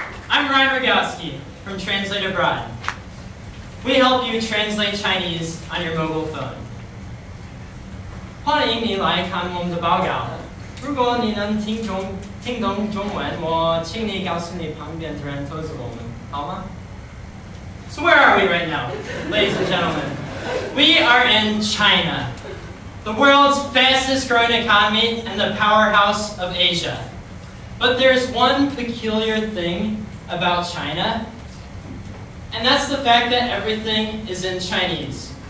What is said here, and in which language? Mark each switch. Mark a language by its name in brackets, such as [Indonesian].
[English] I'm Ryan Rogowski from Translate Abroad. We help you translate Chinese on your mobile phone. [Chinese] 欢迎你来看我们的报告。如果你能听懂中文，我请你告诉你旁边的人投资我们，好吗? [English] So where are we right now, ladies and gentlemen? We are in China, the world's fastest growing economy and the powerhouse of Asia. But there's one peculiar thing about China, and that's the fact that everything is in Chinese.